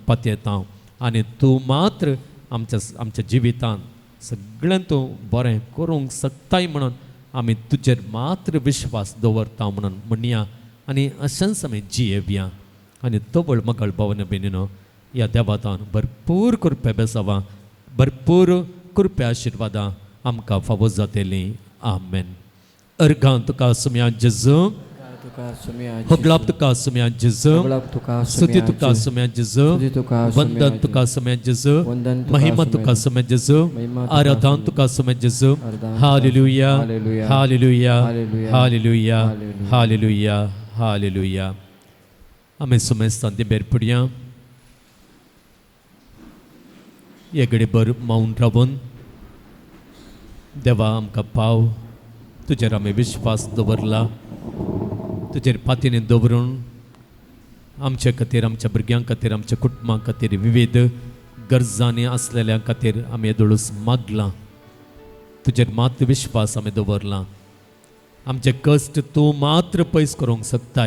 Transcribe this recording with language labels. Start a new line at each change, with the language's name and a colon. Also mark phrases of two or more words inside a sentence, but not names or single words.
Konkani: पातयेता आनी तूं मात्र आमच्या जिवितांत सगळें तूं बरें करूंक शकताय म्हणून आमी तुजेर मात्र विश्वास दवरता म्हणून म्हणया आनी अशेंच आमी जियेवया आनी तो व्हड मोगाळ भावना बेनिनो ह्या देवातान भरपूर कृपे बेसावां भरपूर कृपे आशिर्वादां आमकां फावो जातेलीं आमेन अर्गां तुका सुम्या जेजू तुका सुम्या Hoglap tuka sumya Jesu. Hoglap tuka Stuti tuka sumya Jesu. Stuti tuka Vandan sumya tuka sumya Jesu. Vandan tuka Mahima sumya tuka sumya Jesu. Mahima tuka Aradhan sumya tuka sumya Jesu. Aradhan Hallelujah. Hallelujah. Hallelujah. Hallelujah. Hallelujah. Hallelujah. Hallelujah. Hallelujah. Amen sumya standi berpudiya. येगडे बर माऊन रावून देवा आमकां पाव तुजेर आमी विश्वास दवरला तुजेर पातीने दवरून आमचे खातीर आमच्या भुरग्यां खातीर आमच्या कुटुंबां खातीर विविध गरजांनी आसलेल्या खातीर आमी येदोळूस मागलां तुजेर मात विश्वास आमी दवरला आमचे कश्ट तूं मात्र पयस करूंक शकताय